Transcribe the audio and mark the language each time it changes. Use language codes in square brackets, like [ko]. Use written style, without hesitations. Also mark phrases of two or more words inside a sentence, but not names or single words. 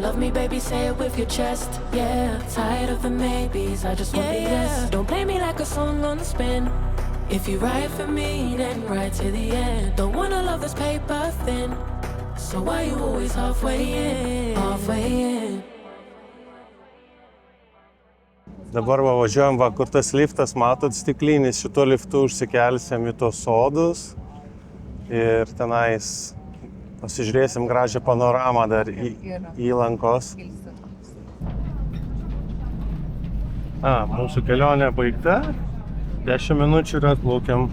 [en] Love me, baby, say it with your chest. Yeah, tired of the maybes, I just want the yes. Don't play me like a song on the spin. If you ride for me, then ride to the end. Don't wanna love this paper thin. So why you always halfway in? [lt] Dabar važiuojam, kur tas liftas, matot, stiklinis, šito liftu užsikelsim į tos sodus ir tenais pasižiūrėsim gražią panoramą dar įlankos. Mūsų kelionė baigta, 10 minučių ir atplaukiam.